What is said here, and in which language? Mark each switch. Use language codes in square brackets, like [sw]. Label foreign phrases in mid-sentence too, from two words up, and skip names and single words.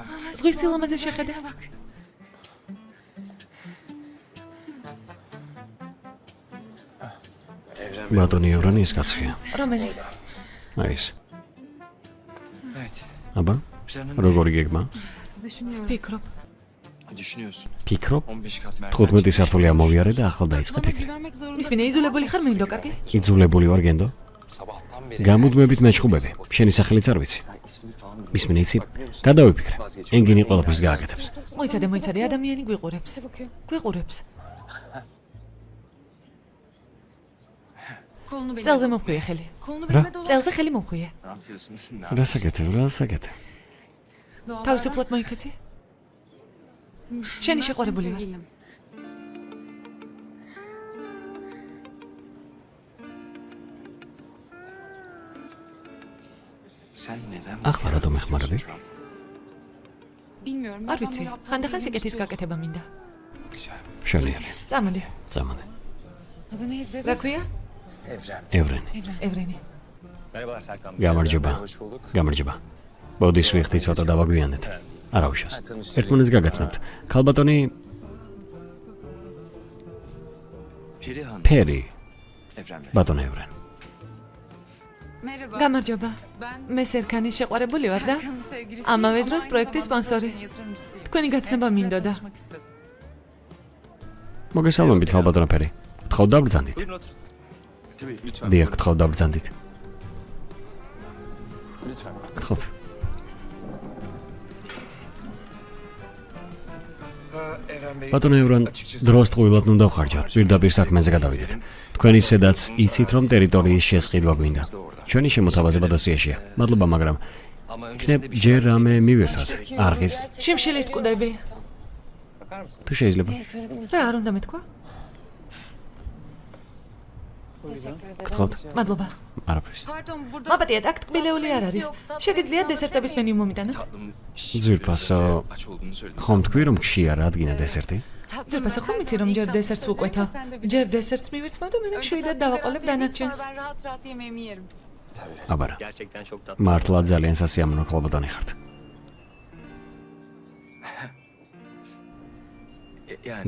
[ka] ზღვის სილამაზე შეხედე. ბატონი ევრენი ის კაცია. რომელი? აი ეს. Evet. აბა, როგორი გეგმა? ვფიქრობ. Düşünüyorsun. ფიქრობ? [tr] 15 kat merdiven. [ka] 15 სართული ამოვიარე და ახლა დაიწყე ფიქრი. მისმინე იზოლებული ხარ მინდო კარგი? იძულებული ვარ გენდო? [tr] Sabahtan beri. [ka] გამუდმებით მეჩხუბები. შენი სახელიც არ ვიცი. [tr] İsmini falan bilmiyorum. [ka] მისმინე იცი? გადავიფიქრე. ენგინი ყველაფერს გააკეთებს. მოიცადე, ადამიანი გვიყურებს. გვიყურებს. წელზე მომხვია ხელი. რა? წელზე ხელი მომხვია. [tr] Ne yapıyorsun? [ka] რასაკეთებ? თავისუფლად მოიქეცი? შენი შეყვარებული ვარ. [tr] Sen neden? [ka] ახლა რატომ ეხმარები? არ ვიცი, ხანდახან სიკეთის გაკეთება მინდა. მშვენიერი. წამოდი. წამოდი. რა ქვია? Evren. ევრენი. ევრენი. Merhabalar Serkan. გამარჯობა. [tr] Hoş bulduk. [ka] გამარჯობა. ბოდის ვიხდი ცოტა დავაგვიანეთ. არა უშავს. ერთმანეთს გაგაცნობთ. ქალბატონი Perihan. ფერი, Evren. ბატონი ევრენ. გამარჯობა. მე სერქანის შეყვარებული ვარ და ამავე დროს პროექტის სპონსორი. თქვენი გაცნობა მინდოდა. მოგესალმებით ქალბატონო ფერი. გთხოვ დაბრძანდით. [tr] Buyurun oturun. Tabii lütfen. [ka] დიახ, გთხოვ დაბრძანდით. Lütfen. გთხოვთ. Evren Bey. ბატონო ევრენ, დროს ტყუილად უნდა ვხარჯავთ. პირდაპირ საქმეზე გადავიდეთ. თქვენ ისედაც იცით, რომ ტერიტორიის შესყიდვა გვინდა. ჩვენი შემოთავაზება დოსიეშია. მადლობა, მაგრამ Ama იქნებ ჯერ რამე მივირთოთ. არ ღირს? შიმშილით კვდები. თუ შეიძლება. რა არ უნდა მეთქვა? გთხოვთ. მადლობა. არაფერს. მაპატიეთ, აქ ტკბილეული არ არის. შეგიძლიათ დესერტების მენიუ მომიტანო? tatlım ძვირფასო, [tr] aç olduğunu söyledim. [ka] ხომ თქვი რომ გშია რადგინა დესერტი? ძვირფასო ხომ იცი რომ ჯერ დესერტს ვუკვეთა? ჯერ დესერტს მივირთმევ და მე მშვიდად დავაყოლებ დანარჩენს. აბარა. მართლა ძალიან სასიამოვნო ქალბატონი ხართ. Yani.